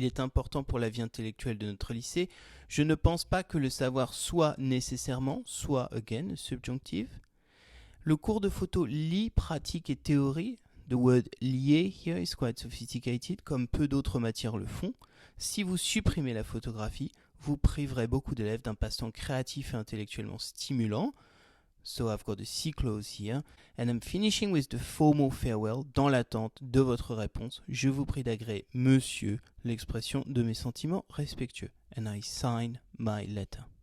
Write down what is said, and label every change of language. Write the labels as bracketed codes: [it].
[fr] Il est important pour la vie intellectuelle de notre lycée. Je ne pense pas que le savoir soit nécessairement, soit [en] again, subjunctive. [fr] Le cours de photo lie pratique et théorie. [en] The word lier here is quite sophisticated, [fr] comme peu d'autres matières le font. Si vous supprimez la photographie, vous priverez beaucoup d'élèves d'un passe-temps créatif et intellectuellement stimulant. [en] So I've got a C clause here. And I'm finishing with the formal farewell. [fr] Dans l'attente de votre réponse, je vous prie d'agréer, monsieur, l'expression de mes sentiments respectueux. [en] And I sign my letter.